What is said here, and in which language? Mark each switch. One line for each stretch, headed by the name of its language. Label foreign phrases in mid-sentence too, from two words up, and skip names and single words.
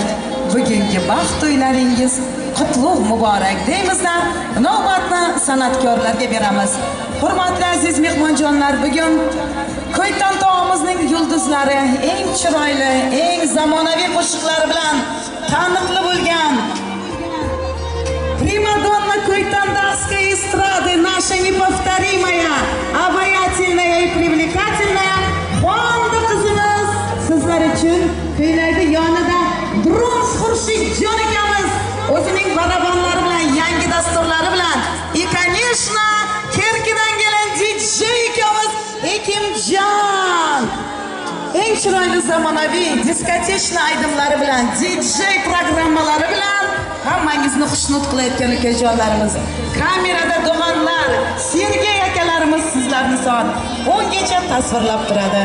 Uzbek: Bugungi baxt to'ylaringiz qutlug' muborak deymizda. Navbatni san'atkorlarga beramiz. Hurmatli aziz mehmonjonlar, bugun Ko'ytan tog'imizning yulduzlari eng chiroyli, eng zamonaviy qo'shiqlari bilan taniqli bo'lgan
Russian: Примадонна Койтандавской эстрады, наша неповторимая, обаятельная и привлекательная
Uzbek: Xonda qizimiz sizlar uchun kuylaydi. Yonida Bronz Xurshidjon akamiz o'zining barabanlari bilan, yangi dasturlari bilan,
Russian: и конечно,
Uzbek: Kerkidan kelgan DJ akamiz Ekimjon eng chiroyli zamonaviy diskotechna aydimlari bilan, DJ programmalari bilan hammangizni xushnud qilayotgan ukajonlarimiz. Kamerada Doğanlar, Sergey akalarimiz sizlarni soat 10 gacha tasvirlab turadi.